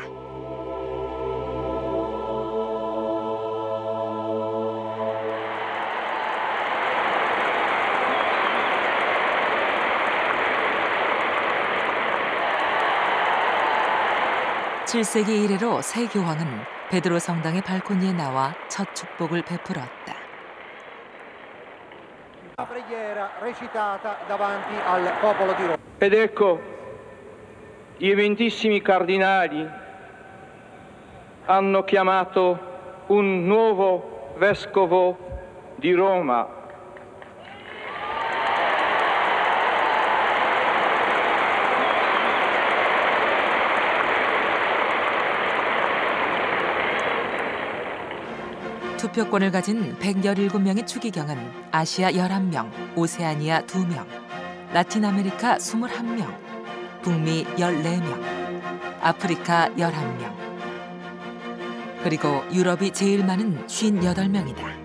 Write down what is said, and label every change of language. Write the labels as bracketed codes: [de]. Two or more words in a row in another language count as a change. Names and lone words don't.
[ko] (7세기) 이래로 새 교황은 베드로 성당의 발코니에 나와 첫 축복을 베풀었다. [it] Ed ecco, gli eventissimi cardinali hanno chiamato un nuovo vescovo di Roma. [ko] 투표권을 가진 117명의 추기경은 아시아 11명, 오세아니아 2명, 라틴 아메리카 21명, 북미 14명, 아프리카 11명, 그리고 유럽이 제일 많은 58명이다.